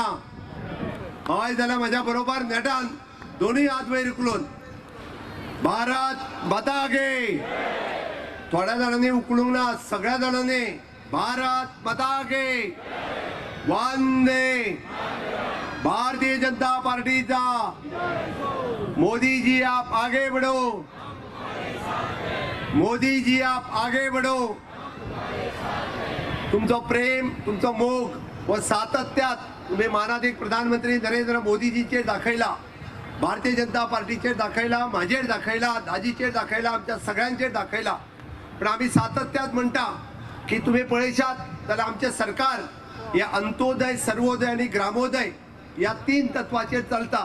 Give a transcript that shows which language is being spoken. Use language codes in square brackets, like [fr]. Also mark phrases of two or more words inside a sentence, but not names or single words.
[kok] हय जाल्यार म्हज्या बरोबर नेटान दोन्ही हात वयर उखलून [hi] भारत माता की. [kok] थोड्या जाणांनी उखलूंक ना, सगळ्या जाणांनी [hi] भारत माता की. [kok] वंदे भारतीय जनता पार्टीचा. [hi] मोदी जी आप आगे बढ़ो, मोदी जी आप आगे बढ़ो. [kok] तुमचं प्रेम, तुमचं मोग व सातत्यात तुम्ही मानाधिक प्रधानमंत्री नरेंद्र मोदीजीचेर दाखयला, भारतीय जनता पार्टीचेर दाखयला, माझेर दाखयला, दाजीचेर दाखयला, आमच्या सगळ्यांचेर दाखयला. पण आम्ही सातत्यात म्हणटा की तुम्ही पळयशात जाल्यार आमचे सरकार या अंत्योदय, सर्वोदय आणि ग्रामोदय या 3 तत्वाचेर चलता.